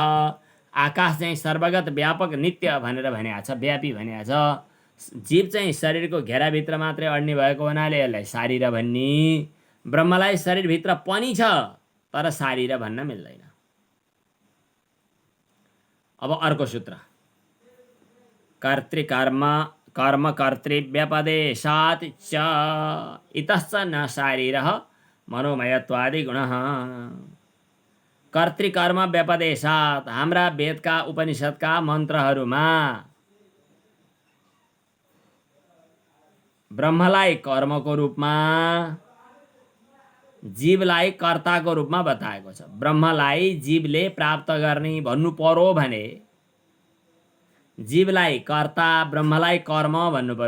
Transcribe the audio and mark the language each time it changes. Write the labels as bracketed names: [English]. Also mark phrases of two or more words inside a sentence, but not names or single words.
[Nepali] आकाश चाहिँ सर्वगत, व्यापक, नित्य भनेर भनिएको छ, व्यापी भनिएको छ। जीव चाहिँ शरीरको घेराभित्र मात्रै अड्ने भएको हुनाले यसलाई शारीर भन्ने। ब्रह्मलाई शरीरभित्र पनि छ तर शारीर भन्न मिल्दैन। अब अर्को सूत्र। [Sanskrit] कर्तृकर्म कर्मकर्तृव्यपदेशात् च इतश्च न शारीरः मनोमयत्वादि गुणः। कर्तृकर्म व्यपदेशात्, [Nepali] हाम्रा वेदका उपनिषदका मन्त्रहरूमा ब्रह्मलाई कर्मको रूपमा, जीवलाई कर्ताको रूपमा बताएको छ। ब्रह्मलाई जीवले प्राप्त गर्ने भन्नु पर्यो भने जीवलाई कर्ता, ब्रह्मलाई कर्म भन्नु पर्यो।